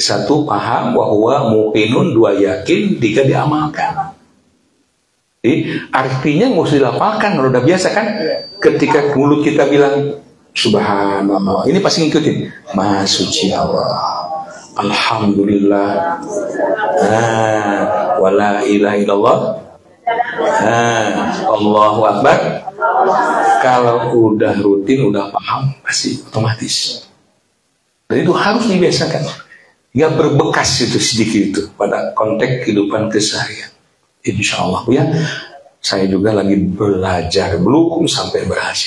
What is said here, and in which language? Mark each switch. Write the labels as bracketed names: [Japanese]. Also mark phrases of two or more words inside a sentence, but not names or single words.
[Indonesian] 1, paham, [Arabic] وهو موقن, [Indonesian] 2, yakin, 3, diamalkan. Jadi, artinya nggak usah dilapalkan. Kalau udah biasa kan, ketika mulut kita bilang, subhanallah, ini pasti ngikutin. Maha suci Allah. Alhamdulillah. [Arabic] ولا إله إلا الله. الله أكبر. [Indonesian] Kalau udah rutin, udah paham, pasti otomatis. Dan itu harus dibiasakan. Hingga berbekas itu sedikit itu pada konteks kehidupan keseharian. [Arabic] إن شاء الله [Indonesian] ya. Saya juga lagi belajar, belum sampai berhasil.